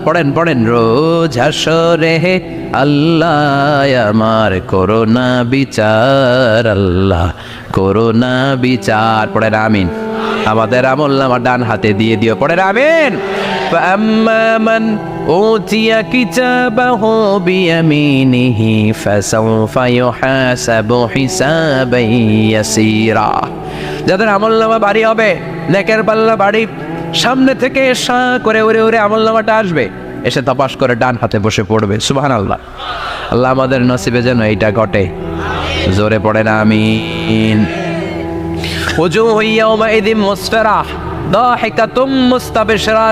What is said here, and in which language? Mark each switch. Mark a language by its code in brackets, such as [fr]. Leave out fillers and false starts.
[bn] পড়েন পড়েন রোজ হাসরে আল্লাহ আমার করোনা বিচার, আল্লাহ করোনা বিচার। পড়েন আমিন। আমাদের আমলনামা ডান হাতে দিয়ে দিও, পড়েন আমিন। [ar] فأما من أوتي كتابه بيمينه فسوف يحاسب حسابا يسيرا। [bn] যাদের আমলনামা ভারী হবে, নেকের পাল্লা ভারী, সামনে থেকে সা করে উড়ে উড়ে আমলনামাটা আসবে, এসে তপাস করে ডান হাতে বসে পড়বে। সুবহানাল্লাহ। আল্লাহ আমাদের নসিবে যেন এইটা ঘটে। জোরে পড়েন আমিন। [ar] ওজুহু ইয়াওমাইযিন মুসফিরাহ দাহিকাতুম মুস্তাবশিরা।